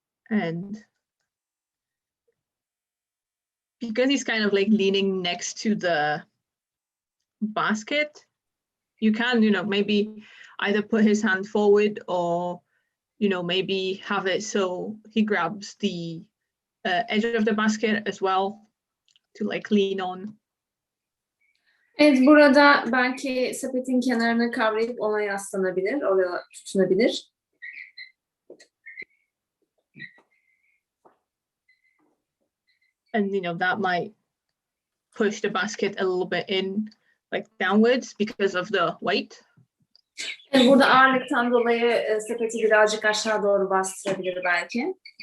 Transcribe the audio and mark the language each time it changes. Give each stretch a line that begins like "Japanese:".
English: And because he's kind of like leaning next to the basket, you can, maybe either put his hand forward, or, maybe have it so he grabs the edge of the basket as well to like lean on.
Turkish: Evet, burada belki sepetin kenarını kavrayıp ona yaslanabilir, oraya tutunabilir.
English: And that might push the basket a little bit in, like downwards, because of the weight.
Turkish: Evet, burada ağırlıktan dolayı sepeti birazcık aşağı doğru bastırabilir belki.